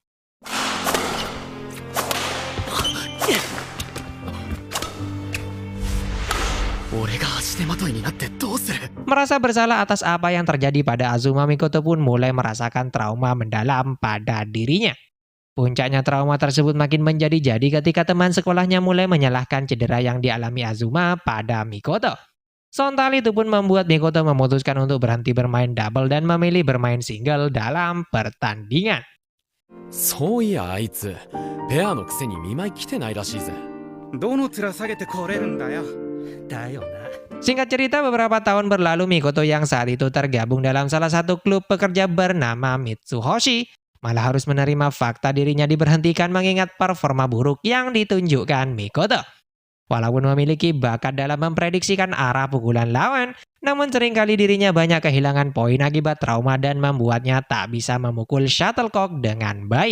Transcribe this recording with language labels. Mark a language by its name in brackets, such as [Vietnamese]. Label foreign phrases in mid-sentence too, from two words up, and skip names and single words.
[Indonesian] Merasa bersalah atas apa yang terjadi pada Azuma, Mikoto pun mulai merasakan trauma mendalam pada dirinya. Puncaknya trauma tersebut makin menjadi-jadi ketika teman sekolahnya mulai menyalahkan cedera yang dialami Azuma pada Mikoto. Sontak itu pun membuat Mikoto memutuskan untuk berhenti bermain double dan memilih bermain single dalam pertandingan. [Japanese] そういやあいつペアのくせに見舞い来てないらしいぜ。どの面下げてこれるんだよ。だよな。 [Indonesian] Singkat cerita, beberapa tahun berlalu Mikoto yang saat itu tergabung dalam salah satu klub pekerja bernama Mitsuhoshi malah harus menerima fakta dirinya diberhentikan mengingat performa buruk yang ditunjukkan Mikoto. Walaupun memiliki bakat dalam memprediksikan arah pukulan lawan, namun seringkali dirinya banyak kehilangan poin akibat trauma dan membuatnya tak bisa memukul shuttlecock dengan baik.